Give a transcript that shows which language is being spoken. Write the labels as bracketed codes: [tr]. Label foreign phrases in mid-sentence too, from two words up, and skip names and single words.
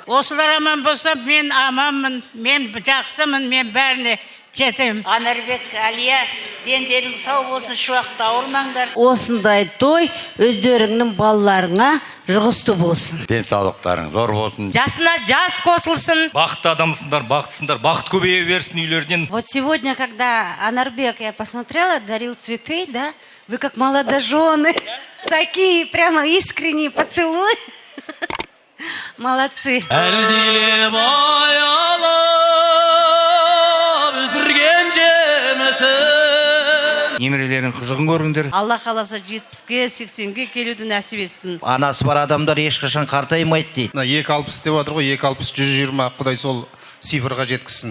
[kk] Осылар аман болса, мен аманмын, мен жақсымын, мен бәріне жетемін. Анарбек, Алия, дендерің сау болсын, шуақта ауырмаңдар. Осындай той өздеріңнің балаларыңа жұғысты болсын. Денсаулықтарың зор болсын. Жасына жас қосылсын. Бақытты адамсыңдар, бақыттысыңдар, бақыт көбейе берсін үйлерден. [ru] Вот сегодня, когда Анарбек, я посмотрела, дарил цветы, да, вы как молодожены, такие прямо искренние поцелуи. Молодцы. [kk] Әлдилеп аялап өсірген жемісін. Немерелерің қызығын көріңдер. Алла қаласа 70-ге, 80-ге келуді нәсіп етсін. Анасы бар адамдар ешқашан қартаймайды дейді. 260 деп жатыр ғой, 260, 120, Құдай сол цифрға жеткізсін.